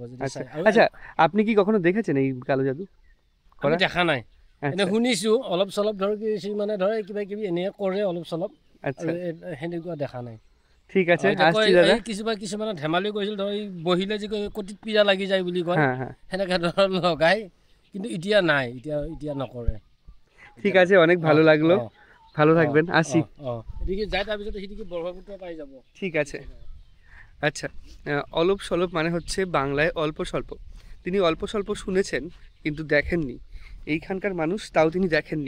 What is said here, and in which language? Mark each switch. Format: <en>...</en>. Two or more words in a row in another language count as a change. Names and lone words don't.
<bn>আচ্ছা, আপনি কি কখনো দেখেছেন এই কালো জাদু?</bn> <as>আমি দেখা নাই, এনে শুনিছো অলপ চলপ, ধৰ কি মানে ধৰ কিবা কিবি এনে কৰে অলপ চলপ, সেনেকুৱা দেখা নাই।</as> <bn>ঠিক আছে,</bn> <as>কিছুমানে ধেমালি কৰিছিল, ধৰ বহিলে যি কটিত পীড়া লাগি যায় বুলি কয়, সেনেকৈ ধৰ লগাই, কিন্তু এতিয়া নাই, এতিয়া নকৰে।</as> <bn>ঠিক আছে, অনেক ভালো লাগলো, ভালো থাকবেন, আসি।</bn> <as>এদিকে যাই তাৰপিছত সেদিকে ব্রহ্মপুত্র পাই যাব।</as> <bn>ঠিক আছে। আচ্ছা,</bn> <as>অলপ স্বল্প</as> <bn>মানে হচ্ছে বাংলায় অল্প স্বল্প। তিনি অল্প স্বল্প শুনেছেন কিন্তু দেখেননি, এইখানকার মানুষ তাও তিনি দেখেননি।</bn>